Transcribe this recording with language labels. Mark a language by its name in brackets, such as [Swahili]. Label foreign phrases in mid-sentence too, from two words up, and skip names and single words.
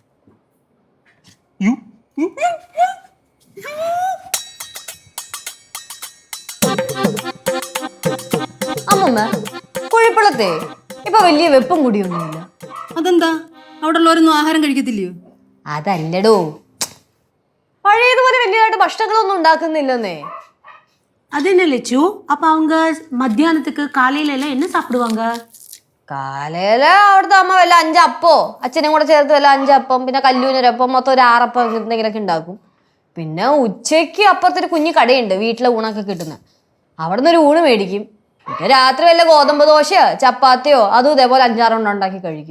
[Malayalam] അമ്മമ്മ കുഴിപ്പള്ളത്തെ ഇപ്പൊ വലിയ വെപ്പും കൂടിയൊന്നുമില്ല. അതെന്താ? അവിടെ ഉള്ളവരൊന്നും ആഹാരം കഴിക്കത്തില്ലയോ? അതല്ലടോ, പഴയതുപോലെ വലിയതായിട്ട് ഭക്ഷണങ്ങളൊന്നും ഉണ്ടാക്കുന്നില്ലെന്നേ. [Tamil] அது என்ன லட்சு? அப்ப அவங்க மத்தியானத்துக்கு காலையில எல்லாம் என்ன சாப்பிடுவாங்க? [Malayalam] കാലയില അവിടുത്തെ അമ്മ വല്ല 5 അപ്പോ അച്ഛനും കൂടെ ചേർത്ത് വല്ല 5 അപ്പം, പിന്നെ കല്ലൂനൊരപ്പം, മൊത്തം ഒരു 6 അപ്പം എന്തെങ്കിലുമൊക്കെ ഉണ്ടാക്കും. പിന്നെ ഉച്ചയ്ക്ക് അപ്പുറത്തൊരു കുഞ്ഞു കടയുണ്ട് വീട്ടിലെ ഊണൊക്കെ കിട്ടുന്നത്, അവിടെ നിന്ന് ഒരു ഊണ് മേടിക്കും. പിന്നെ രാത്രി വല്ല ഗോതമ്പ് ദോശയോ ചപ്പാത്തിയോ അതും ഇതേപോലെ 5-6 എണ്ണം ഉണ്ടാക്കി കഴിക്കും.